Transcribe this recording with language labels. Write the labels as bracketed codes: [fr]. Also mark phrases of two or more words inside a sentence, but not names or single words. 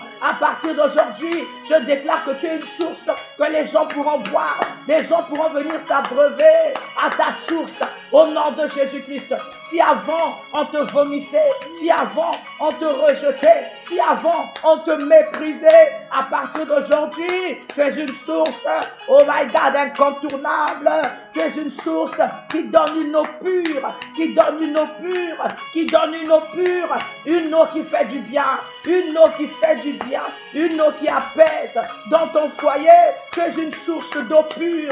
[fr] À partir d'aujourd'hui, je déclare que tu es une source que les gens pourront boire. Les gens pourront venir s'abreuver à ta source. Au nom de Jésus-Christ. Si avant on te vomissait, si avant on te rejetait, si avant on te méprisait, à partir d'aujourd'hui, tu es une source, [en] oh my God, [fr] incontournable. Tu es une source qui donne une eau pure, qui donne une eau pure, qui donne une eau pure, une eau qui fait du bien, une eau qui fait du bien, une eau qui apaise. Dans ton foyer, tu es une source d'eau pure.